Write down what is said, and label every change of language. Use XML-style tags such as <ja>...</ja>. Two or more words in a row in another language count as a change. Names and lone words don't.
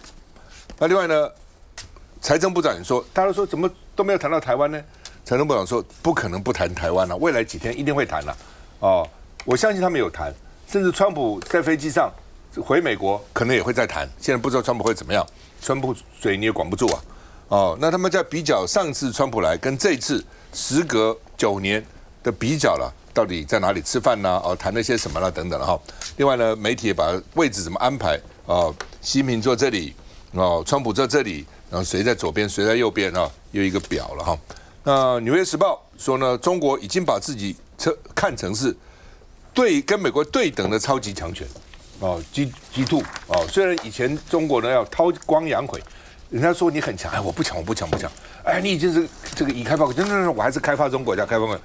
<zh>那另外呢，財政部長也說，大家都說怎麼都沒有談到台灣呢？財政部長說不可能不談台灣了，未來幾天一定會談了哦。我相信他們有談，甚至川普在飛機上回美國可能也會再談。現在不知道川普會怎麼樣，川普嘴你也管不住啊。哦，那他們在比較上次川普來跟這次時隔9年的比較了，到底在哪裡吃飯呢？哦，談了些什麼了等等哈。另外呢，媒體也把位置怎麼安排哦，習近平坐這裡，哦，川普坐這裡，然後誰在左邊，誰在右邊啊？有一個表了哈。那《紐約時報》說呢，中國已經把自己看成是跟美國對等的超級強權哦，G2哦。雖然以前中國呢要韜光養晦。人家說你很強，哎，我不強，哎，你已經是這個已開發國，我還是開發中國家，開發國家。</zh>